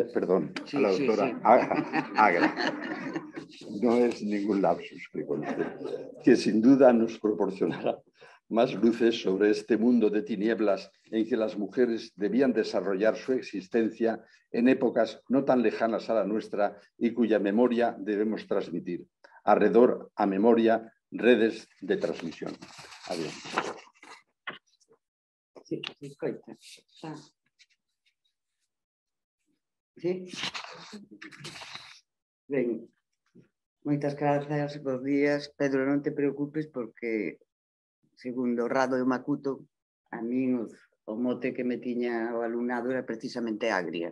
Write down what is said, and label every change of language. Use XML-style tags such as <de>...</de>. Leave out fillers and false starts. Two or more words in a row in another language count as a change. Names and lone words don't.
<es>No es ningún lapsus, que sin duda nos proporcionará más luces sobre este mundo de tinieblas en que las mujeres debían desarrollar su existencia en épocas no tan lejanas a la nuestra y cuya memoria debemos transmitir.</es> <gl>Alrededor a memoria, redes de transmisión. Adiós. Sí, escoita. Sí. Ben, moitas grazas, bons días. Pedro, non te preocupes porque, segundo Rado e Macuto, a min o mote que me tiña o alumnado era precisamente agria.</gl>